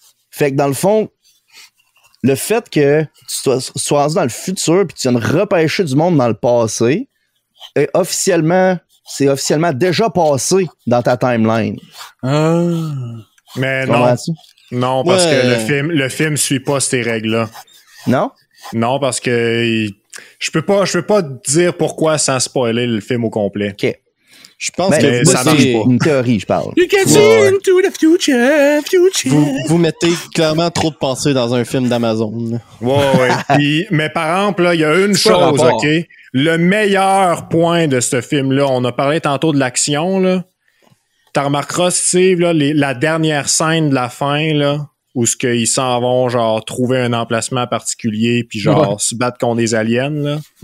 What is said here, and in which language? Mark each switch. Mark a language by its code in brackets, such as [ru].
[fr] Fait que dans le fond, le fait que tu sois rendu dans le futur puis que tu viennes repêcher du monde dans le passé, c'est officiellement déjà passé dans ta timeline. Ah. Mais non. Non, parce que le film suit pas ces règles-là. Non? Non, parce que je peux pas te dire pourquoi sans spoiler le film au complet. OK. Je pense que ça marche pas. Une théorie, je parle. [en] You can see into the future. [fr] Vous mettez clairement trop de pensée dans un film d'Amazon. Ouais. Puis, mais par exemple, là, il y a une chose, OK? Le meilleur point de ce film-là, on a parlé tantôt de l'action, là. T'as remarqueras, Steve, là, la dernière scène de la fin, là, où ce qu'ils s'en vont, genre, trouver un emplacement particulier, puis genre, se battre contre des aliens, là.